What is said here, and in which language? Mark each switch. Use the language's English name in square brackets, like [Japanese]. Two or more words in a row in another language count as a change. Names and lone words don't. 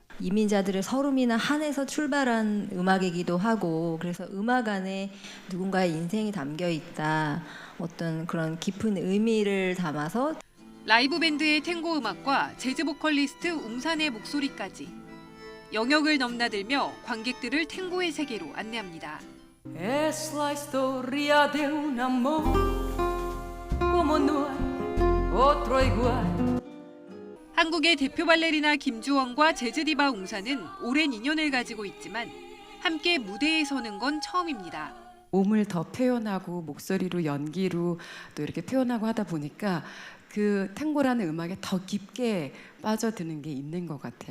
[Korean] 이민자들의 서름이나 한에서 출발한 음악이기도 하고 그래서 음악 안에 누군가의 인생이 담겨 있다. 어떤 그런 깊은 의미를 담아서 라이브 밴드의 탱고 음악과 재즈 보컬리스트 웅산의 목소리까지 영역을 넘나들며 관객들을 탱고의 세계로 안내합니다. [Spanish] Es la historia de un amor como no hay otro igual. [Korean] 한국의 대표 발레리나 김주원과 재즈 디바 웅산은 오랜 인연을 가지고 있지만 함께 무대에 서는 건 처음입니다. 몸을 더 표현하고 목소리로 연기로 또 이렇게 표현하고 하다 보니까 그 탱고라는 음악에 더 깊게 빠져드는 게 있는 것 같아요.